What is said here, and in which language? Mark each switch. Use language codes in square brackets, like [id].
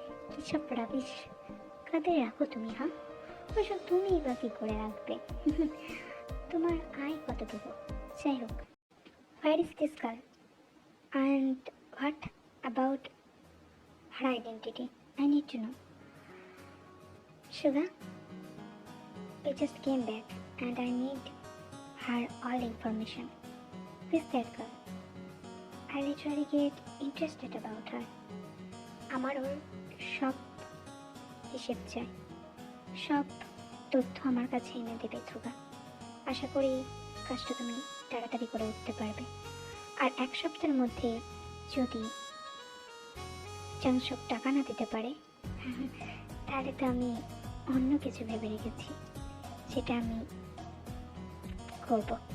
[bn] কী সব রাবিশ কাদের রাখো তুমি? হ্যাঁ, ওইসব তুমিই বা কী করে রাখবে? তোমার আয় কতটুকু? যাই হোক, [en] Where is this girl and what about her identity? I need to know. Sugar, we just came back and I need her all information. Who is that girl? I literally get interested about her. [bn] আমার ওর সব হিসেব চাই, সব তথ্য আমার কাছে এনে দেবে ধ্রুবা। আশা করি কাজটা তুমি তাড়াতাড়ি করে উঠতে পারবে। আর 1 সপ্তাহের মধ্যে যদি চাংশক টাকা না দিতে পারে, তাহলে তো আমি অন্য কিছু ভেবে রেখেছি, সেটা আমি করব।